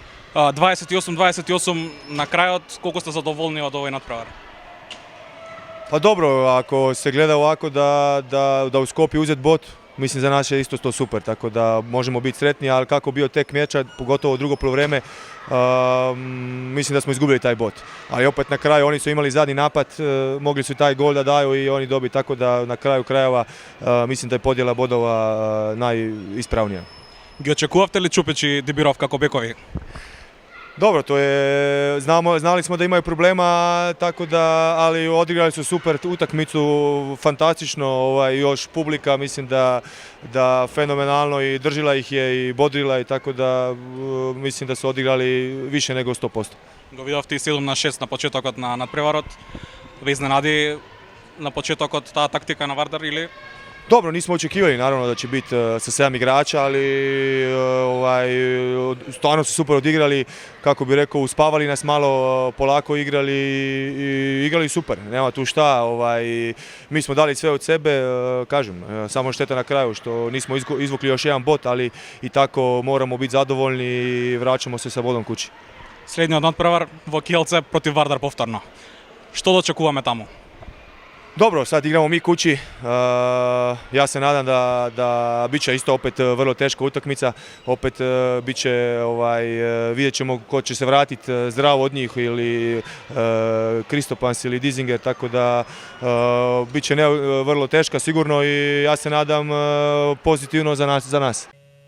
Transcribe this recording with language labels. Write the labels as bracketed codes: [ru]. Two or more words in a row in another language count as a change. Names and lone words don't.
[mk] 28-28 na kraјот, колку сте задоволни од овој надпревар? [hr] Pa dobro, ako se gleda ovako da u Skopju uzet bot, mislim za nas je isto to super, tako da možemo biti sretni, ali kako bio tek meča, pogotovo drugo poluvreme, mislim da smo izgubili taj bot. Ali opet na kraju oni su imali zadnji napad, mogli su taj gol da daju i oni dobiti, tako da na kraju krajeva mislim da je podjela bodova najispravnija. [mk] Ги очекувавте ли Чупич и Дибиров како бекови? [hr] Dobro, to je, znali smo da imaju problema, tako da, ali odigrali su super utakmicu, fantastično, još publika, mislim da fenomenalno i držila ih je i bodrila i tako da mislim da su odigrali više nego 100%. [mk] Го видовте и 7-6 на почетокот на надпреварот. Ве изненади на почетокот таа тактика на Вардар или? [hr] Dobro, nismo očekivali naravno da će biti sa 7 igrača, ali stvarno su super odigrali, kako bi rekao, uspavali nas malo, polako igrali i igrali super, nema tu šta. Mi smo dali sve od sebe, kažem, samo šteta na kraju što nismo izvukli još jedan bot, ali i tako moramo biti zadovoljni i vraćamo se sa bodom kući. [mk] Следниот надпревар во Kielce против Вардар повторно. Што да очекуваме таму? [hr] Dobro, sad igramo mi kući, ja se nadam da bit će isto opet vrlo teška utakmica, opet bit će, vidjet ćemo ko će se vratiti zdravo od njih ili Kristopans ili Dizinger, tako da bit će vrlo teška sigurno i ja se nadam pozitivno za nas.